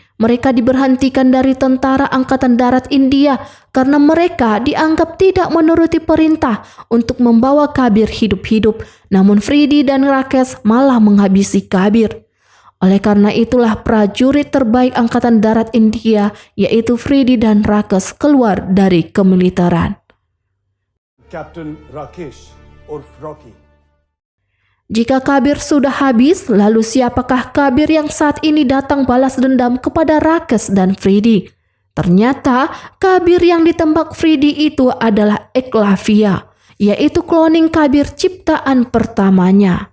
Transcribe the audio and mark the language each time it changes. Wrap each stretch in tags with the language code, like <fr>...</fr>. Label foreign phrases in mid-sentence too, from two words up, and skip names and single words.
<id>Mereka diberhentikan dari Tentara Angkatan Darat India karena mereka dianggap tidak menuruti perintah untuk membawa Kabir hidup-hidup. Namun Fridi dan Rakes malah menghabisi Kabir. Oleh karena itulah prajurit terbaik Angkatan Darat India, yaitu Fridi dan Rakes, keluar dari kemiliteran.</id> <hi>कैप्टन राकेश उर्फ रॉकी</hi> <id>Jika Kabir sudah habis, lalu siapakah Kabir yang saat ini datang balas dendam kepada Rakes dan Fridi? Ternyata Kabir yang ditembak Fridi itu adalah Eklavia, yaitu kloning Kabir ciptaan pertamanya.</id>